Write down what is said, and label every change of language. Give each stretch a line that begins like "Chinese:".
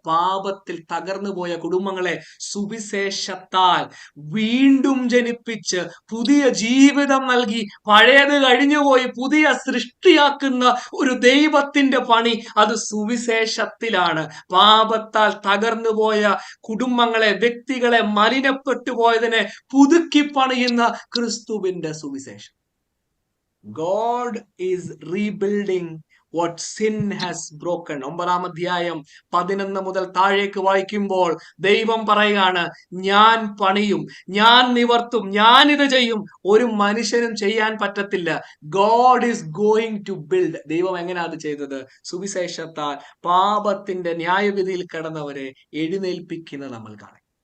Malayalam: പാപത്തിൽ തകർന്നു പോയ കുടുംബങ്ങളെ സുവിശേഷത്താൽ വീണ്ടും ജനിപ്പിച്ച് പുതിയ ജീവിതം നൽകി, പഴയത് കഴിഞ്ഞുപോയി പുതിയ സൃഷ്ടിയാക്കുന്ന ഒരു ദൈവത്തിന്റെ പണി, അത് സുവിശേഷത്തിലാണ്. പാപത്താൽ തകർന്നു പോയ കുടുംബങ്ങളെ, വ്യക്തികളെ, മലിനപ്പെട്ടു പോയതിനെ പുതുക്കി പണിയുന്ന ക്രിസ്തുവിന്റെ സുവിശേഷം.
English: God is rebuilding what sin has broken.
Malayalam: 9-ാം അധ്യായം 11 മുതൽ താഴേക്ക് വായിക്കുമ്പോൾ ദൈവം പറയുകയാണ്, ഞാൻ പണിയും, ഞാൻ നിവർത്തും, ഞാൻ ഇത് ചെയ്യും. ഒരു മനുഷ്യനും ചെയ്യാൻ പറ്റത്തില്ല.
English: God is going to build.
Malayalam: ദൈവം എങ്ങനെ അത് ചെയ്തത്? സുവിശേഷത്താൽ പാപത്തിന്റെ ന്യായവിധിയിൽ കിടന്നവരെ എഴുന്നേൽപ്പിക്കുന്നത് നമ്മൾ കാണാം.